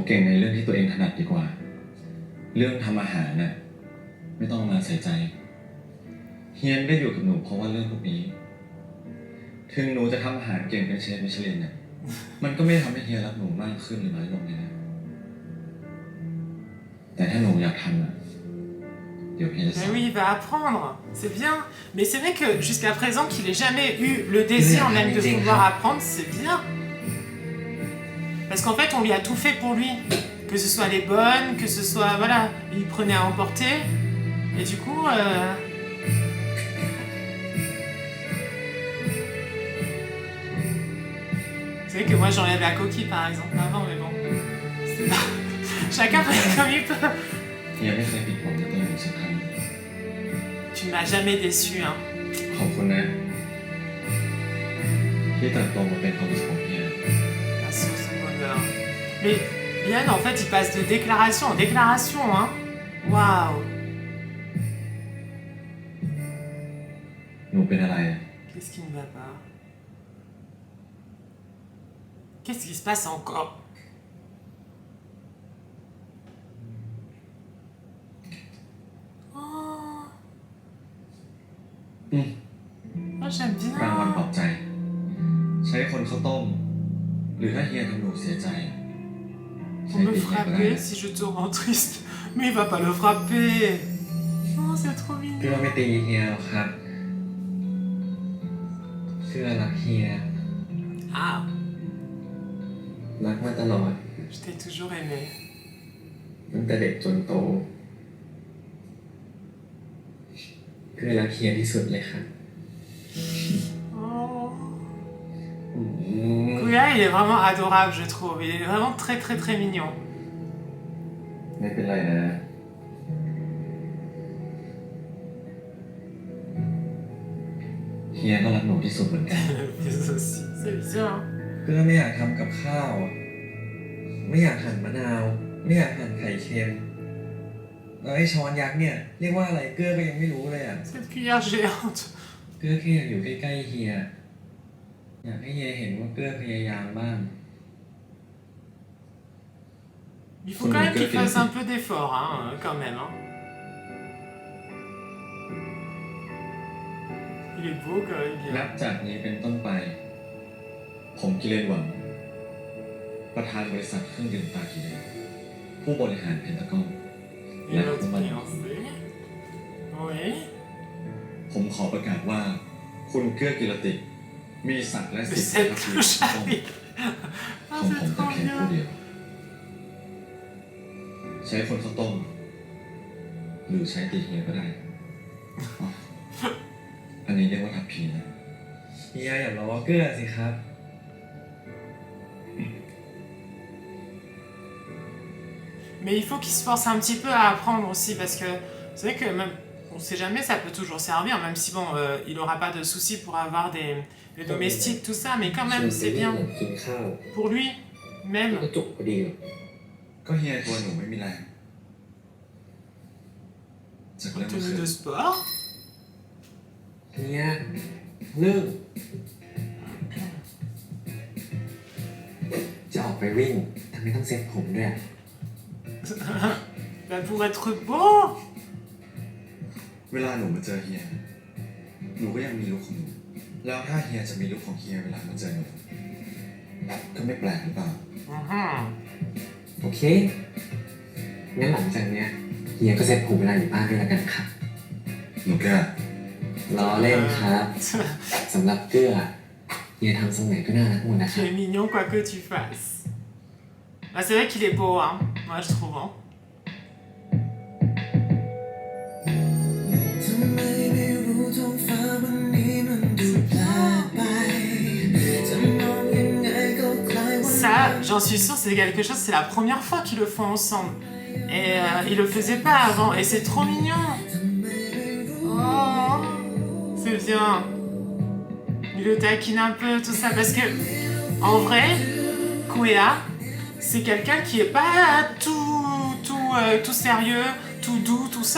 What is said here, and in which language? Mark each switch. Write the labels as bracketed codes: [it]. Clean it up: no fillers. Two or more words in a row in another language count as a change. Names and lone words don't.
[th] เก่งในเรื่องที่ตัวเองถนัดดีกว่า เรื่องทำอาหารน่ะไม่ต้องมาใส่ใจ เฮียนได้อยู่กับหนูเพราะว่าเรื่องพวกนี้ ถึงหนูจะทำอาหารเก่งเป็นเชฟมิชลินน่ะ มันก็ไม่ได้ทำให้เฮียรักหนูมากขึ้นหรือน้อยลงเลยนะ แต่ถ้าหนูอยากทำอ่ะ เดี๋ยวเฮียจะสอ [fr] Mais [th] น [fr] oui, il va apprendre, c'est bien. Mais c'est vrai que jusqu'à présent qu'il ait jamais eu le désir même de vouloir apprendre, c'est bien. Parce qu'en fait, on lui a tout fait pour lui. Que ce soit les bonnes, que ce soit... Voilà, il prenait à emporter. Et du coup... Vous savez que moi j'enlève la coquille par exemple avant, mais bon... c'est pas- Chacun fait comme il peut. [th] เฮียไม่เคยผิดหวังในตัวหนูสักครั้ง [fr] Tu ne m'as jamais déçu, hein. [th] ขอบคุณนะ ที่เติบโตมาเป็นความสุขของเฮีย [fr] La source de bonheur. Mais Yann, en fait, il passe de déclaration en déclaration, hein. Waouh. [th] หนูเป็นอะไรอะ [fr] Qu'est-ce qui ne va pas? Qu'est-ce qui se passe encore? Oh. [th] อืม [fr] Oh, j'aime [th] รางวัลปลอ [fr] bien. [th] บใจ ใช้คนข้าวต้ม หรือถ้าเฮียทำหนูเสียใจ [fr] Pour [th] ใช้ [fr] me [th] ตีเฮียก็ได้ [fr] frapper si je te rends triste. Mais il va pas le frapper. Oh, c'est trop [th] เกื้อ [fr] mignon. [th] ไม่ตีเฮียหรอกครับเกื้อรักเฮีย [fr] Ah, [th] รักมาตลอด [fr] je t'ai toujours aimé. [th] ตั้งแต่เด็กจนโตเกื้อรักเฮียที่สุดเลยครับ [fr] Oh. [th] อืม [fr] Kouya, il est vraiment adorable, je trouve. Il est vraiment très très très mignon. [th] ไม่เป็นไรนะ เ เฮียก็รักหนูที่สุดเหมือนกัน [fr] Mais aussi, c'est bien. [th] เกลือไม่อยากทำกับข้าวอะไม่อยากหั่นมะนาว ไม่อยากหั่นไข่เค็มแล้วไอ้ช้อนยักษ์เนี่ยเรียกว่าอะไรเกลือก็ยังไม่รู้เลยอ่ะ [fr] Cette cuillère géante. [th] เกลือแค่อยากอยู่ใกล้ๆเฮียอยากให้เฮียเห็นว่าเกลือพยายามบ้าง [fr] Il faut quand même qu'il fasse un peu d'effort, hein, quand même. Hein. Il est beau quand même, [th] นั [fr] bien. [th] บจากนี้เป็นต้นไป ผมกิเลนหวัง ประธานบริษัทเครื่องดื่มตากิเลนผู้บริหารเพนทากอน [fr] Et l'autre fiancé. Oui. [th] ผมขอประกาศว่า คุณเกื้อกิรติ มีศักดิ์และ [fr] Mais [th] สิทธิ์ [fr] cette [th] ใน [fr] touche [th] ชีวิต [fr] arrive. [th] ข [fr] Ah, [th] องผม [fr] c'est [th] แต่ [fr] trop [th] เพียงผู้ [fr] bien. [th] เดียว ใช้คนข้าวต้ม หรือใช้ตีเฮียก็ได้อ๋ออันนี้เรียกว่าทับพีนะ เฮียอย่าล้อเกลือสิครับ [fr] Mais il faut qu'il se force un petit peu à apprendre aussi, parce que c'est vrai que même, on sait jamais, ça peut toujours servir, même si bon, il n'aura pas de soucis pour avoir des domestiques, tout ça, mais quand même, c'est bien [th] กินข้าว [fr] pour lui, [th] แล้ [fr] même. [th] วก็จุกพอดี ก็เฮียตัวหนูไม่มีแรงจากเรื่องเมื่อ [fr] Tenue [th] คื [fr] de [th] น [fr] sport. [th] เฮียเรื่องจะออกไปวิ่งทำไมต้องเซ็ตผมด้วย [fr] Bah, pour être beau. [th] เวลาหนูมาเจอเฮีย หนูก็ยังมีลุคของหนู แล้วถ้าเฮียจะมีลุคของเฮียเวลามาเจอหนูก็ไม่แปลกหรือเปล่า Mhm. โอเค งั้นหลังจากเนี้ยเฮียก็เซ็ตผมเวลาอยู่บ้านด้วยแล้วกันครับ หนูแก ล้อเล่นครับ สำหรับเกื้อเฮียทำทรงไหนก็น่ารักหมดนะค [fr] Tu [th] รับ [fr] es mignon quoi que tu fasses. Bah, c'est vrai qu'il est beau, hein. Moi, je trouve. Hein. [th] ทำไมไม่รู้ท้องฟ้าวันนี้มันดูแปลกไปจะมองยังไงก็คล้ายวัน [fr] Ça, j'en suis sûre, c'est quelque chose, c'est la première fois qu'ils le font ensemble. Et ils le faisaient pas avant, et c'est trop mignon. Oh, c'est bien. Il le taquine un peu, tout ça, parce que, en vrai, Kwea, c'est quelqu'un qui est pas tout sérieux, tout doux, tout ça.